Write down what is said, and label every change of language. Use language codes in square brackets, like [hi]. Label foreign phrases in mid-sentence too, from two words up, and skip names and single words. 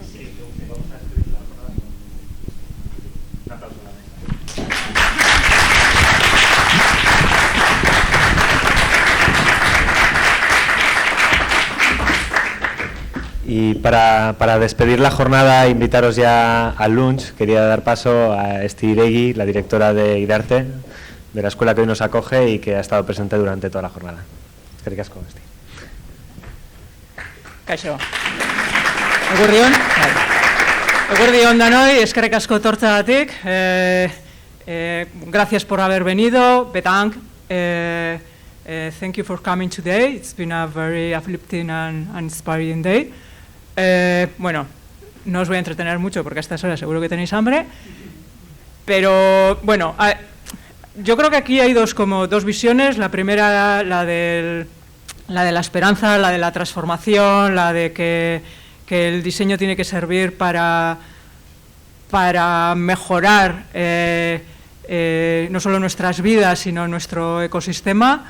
[es] Y para despedir la jornada, invitaros ya al lunch. Quería dar paso a Este, la directora de IDarte, de la escuela que hoy nos acoge y que ha estado presente durante toda la jornada. [eu] Eskerrik asko, Este. Kaixo. Eguerdion danoi, eskerrik asko tortzagatik. [es] Gracias por haber venido. Bedank. [en] Thank you for coming today. It's been a very uplifting and inspiring day. [es] Bueno, no os voy a entretener mucho porque a estas horas seguro que tenéis hambre. Pero bueno, yo creo que aquí hay dos visiones. La primera, la de la esperanza, la de la transformación, la de que el diseño tiene que servir para mejorar no solo nuestras vidas, sino nuestro ecosistema.